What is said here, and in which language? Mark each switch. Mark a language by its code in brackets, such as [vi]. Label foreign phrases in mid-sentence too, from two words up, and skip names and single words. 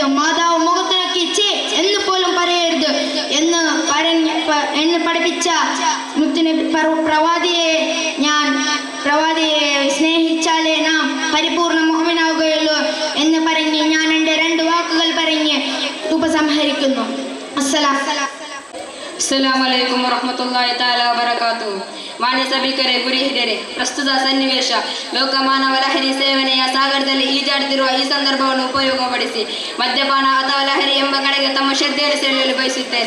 [ml] മാതാവ് മുഖത്തിറക്കി ചേ എന്ന് പോലും പറയരുത് എന്ന് പഠിപ്പിച്ച മുത്തുനബി പ്രവാദിയെ സ്നേഹിച്ചാലേ നാം പരിപൂർണ്ണ മുഅ്മിനാവുകയുള്ളൂ എന്ന് പറഞ്ഞ് ഞാൻ എൻ്റെ 2 വാക്കുകൾ പറഞ്ഞ് ഉപസംഹരിക്കുന്നു. [ar] السلام عليكم ورحمة الله تعالى وبركاته. [kn] ಮಾನ್ಯ ಸಭಿಕರೇ, ಗುರಿ ಹಿರಿಯರೇ, ಪ್ರಸ್ತುತ ಸನ್ನಿವೇಶ ಲೋಕಮಾನವ ಲಹರಿ ಸೇವನೆಯ ಸಾಗರದಲ್ಲಿ ಈಜಾಡುತ್ತಿರುವ ಈ ಸಂದರ್ಭವನ್ನು ಉಪಯೋಗಪಡಿಸಿ ಮದ್ಯಪಾನ ಅಥವಾ ಲಹರಿ ಎಂಬ ಕಡೆಗೆ ತಮ್ಮ ಶ್ರದ್ಧೆಯನ್ನು ಸೆಳೆಯಲು ಬಯಸುತ್ತೇನೆ.